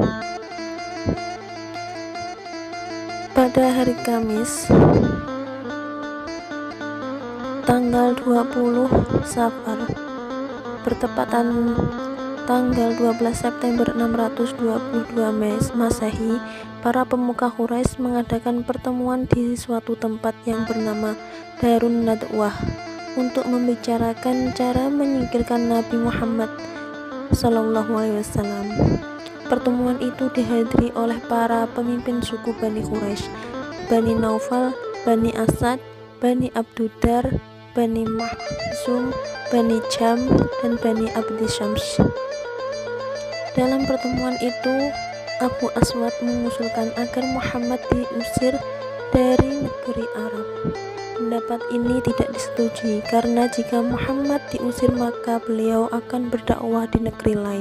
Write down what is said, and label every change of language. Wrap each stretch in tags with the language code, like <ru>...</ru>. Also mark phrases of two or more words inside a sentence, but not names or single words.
<id>Pada hari Kamis tanggal 20 Safar bertepatan tanggal 12 September 622 Masehi, para pemuka Quraisy mengadakan pertemuan di suatu tempat yang bernama Darun Nadwah untuk membicarakan cara menyingkirkan Nabi Muhammad SAW. Pertemuan itu dihadiri oleh para pemimpin suku Bani Quraisy, Bani Naufal, Bani Asad, Bani Abdudar, Bani Mahzum, Bani Jam, dan Bani Abdi Syams. Dalam pertemuan itu, Abu Aswad mengusulkan agar Muhammad diusir dari negeri Arab. Pendapat ini tidak disetujui karena jika Muhammad diusir maka beliau akan berdakwah di negeri lain.</id>